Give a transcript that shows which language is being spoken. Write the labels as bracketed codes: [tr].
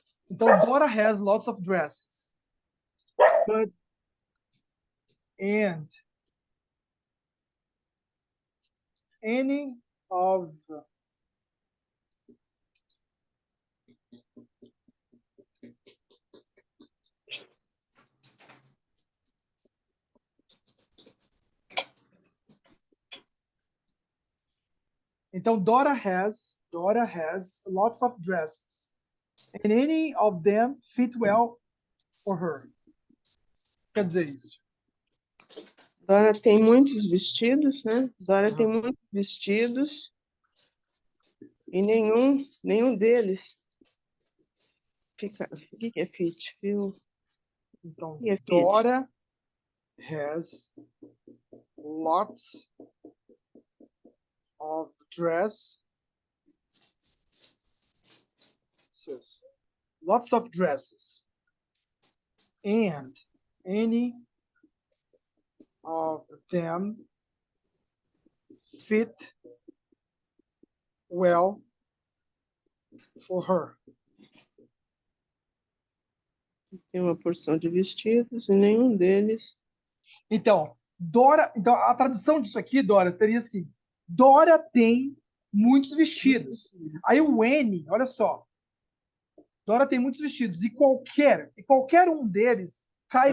[en] Então, Dora has lots of dresses. But, and any of Então, Dora has lots of dresses. And any of them fit well for her. [pt] Quer dizer isso. Dora tem muitos vestidos, né? Dora tem Aham. muitos vestidos e nenhum deles fica. O que é fit? Fio? Então, O que é fit? [en] Dora has lots of dresses. Lots of dresses. And any of them fit well for her. [pt] Tem uma porção de vestidos e nenhum deles. Então, então a tradução disso aqui, Dora, seria assim: Dora tem muitos vestidos. Aí o N, olha só. Dora tem muitos vestidos e qualquer um deles cai